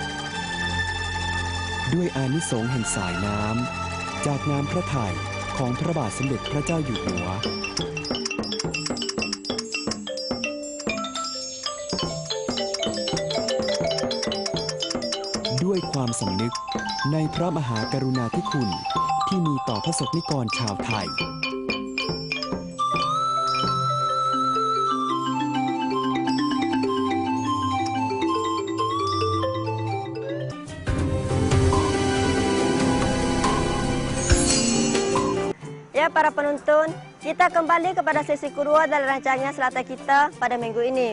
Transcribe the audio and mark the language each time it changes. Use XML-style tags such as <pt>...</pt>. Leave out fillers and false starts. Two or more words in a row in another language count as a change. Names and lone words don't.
<th>ด้วยอานิสงส์แห่งสายน้ำจากน้ำพระทัยของพระบาทสมเด็จพระเจ้าอยู่หัวด้วยความสำนึกในพระมหากรุณาธิคุณที่มีต่อพระสงฆ์นิกรชาวไทย</th> <ms>Ya, para penonton, kita kembali kepada sesi kedua dalam rancangan Selatan kita pada minggu ini.</ms>